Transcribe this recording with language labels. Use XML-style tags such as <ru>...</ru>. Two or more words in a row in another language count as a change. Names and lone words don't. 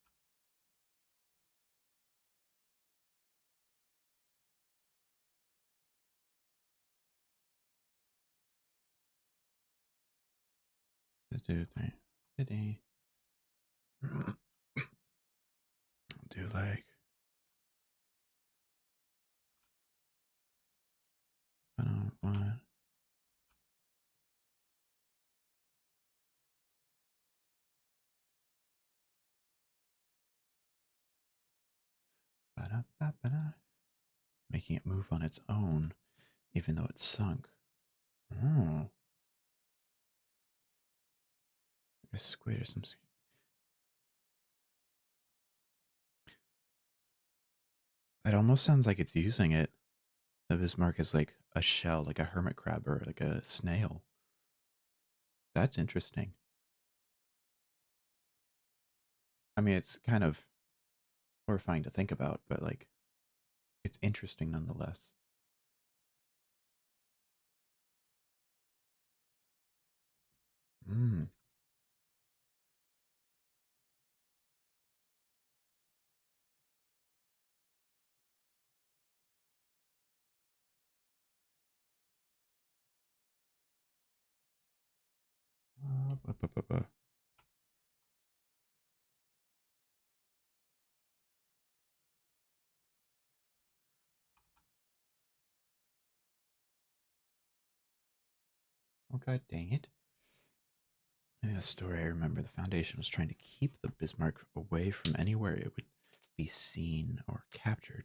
<en>Let's do three. 50. Do like, I don't want. Ba-da-ba-ba-da. Making it move on its own, even though it's sunk. Oh, like a squid or some. It almost sounds like it's using it. The Bismarck is like a shell, like a hermit crab or like a snail. That's interesting. I mean, it's kind of horrifying to think about, but like, it's interesting nonetheless. Mm. Ba-ba-ba-ba. Oh, god dang it. In the story, I remember the Foundation was trying to keep the Bismarck away from anywhere it would be seen or captured.</en>